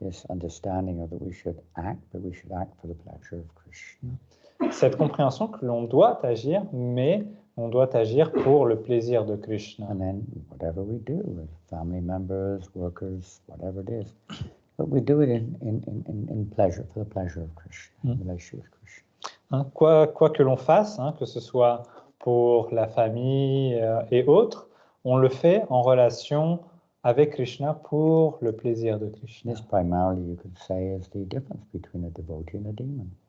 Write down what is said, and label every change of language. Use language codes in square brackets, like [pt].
[en] This understanding of that we should act, but we should act for the pleasure of Krishna. [fr] Cette compréhension que l'on doit agir, mais on doit agir pour le plaisir de Krishna. [en] And then whatever we do with family members, workers, whatever it is, but we do it in pleasure, for the pleasure of Krishna, in relation with Krishna. [fr] Hein, quoi que l'on fasse, hein, que ce soit pour la famille et autres, on le fait en relation avec Krishna pour le plaisir de Krishna. [en] This primarily, you could say, is the difference between a devotee and a demon.